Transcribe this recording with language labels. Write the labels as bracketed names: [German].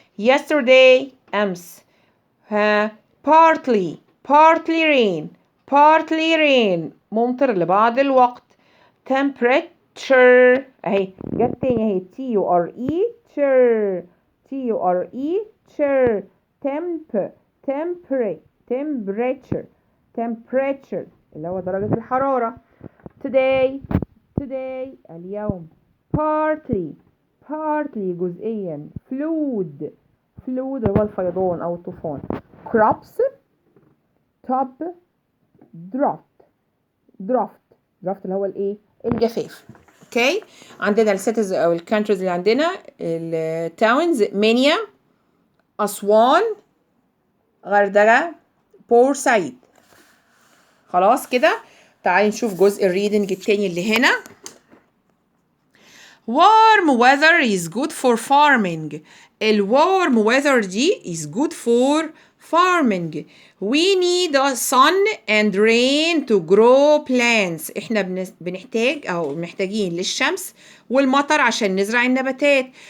[English] yesterday امس. partly rain [Arabic] ممطر لبعض الوقت. temperature اهي جت تاني اهي temperature اللي هو درجة الحرارة. today اليوم. partly جزئيا. flood هو الفيضان أو الطوفان. [English] crops top draft [Arabic] اللي هو الايه؟ الجفاف. اوكي. عندنا السيتيز او الكانتريز اللي عندنا التاونز منيا، أسوان، غردقة، بورسعيد. خلاص كده. تعالي نشوف جزء الريدنج التاني اللي هنا. [English] warm weather is good for farming. warm weather دي is good for farming. we need sun and rain to grow plants. [Arabic] احنا بنحتاج او محتاجين للشمس والمطر عشان نزرع النباتات.